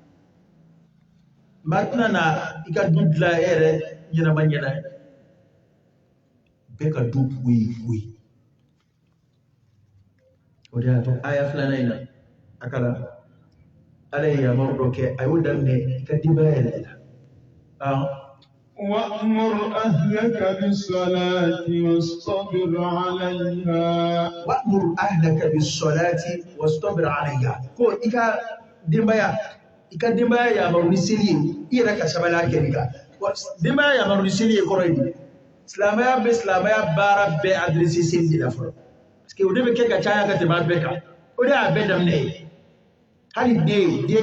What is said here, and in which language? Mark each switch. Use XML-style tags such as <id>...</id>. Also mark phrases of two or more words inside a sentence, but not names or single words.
<bm>maa tɛna na i ka du dilan e yɛrɛ ɲɛnama ɲɛna bɛɛ ka du koyi o de y'a to aya filanan in na a kalan ala ye yamaru dɔ kɛ a y'o daminɛ i ka denbaya yɛrɛ de la</bm> <ar>وأمر أهلك بالصلاة واصطبر عليها وأمر أهلك بالصلاة واصطبر عليها</ar> <bm>ko i ka denbaya yamaru ni seli ye i yɛrɛ ka sabali a kɛli kan denbaya yamaru ni seli ye kɔrɔ ye silamɛya bɛ silamɛya baara bɛɛ adressé seli de la fɔlɔ</bm> <fr>parce que</fr> <bm>o de bɛ kɛ ka caya ka tɛmɛ a bɛɛ kan o de y'a bɛɛ daminɛ ye hali den</bm>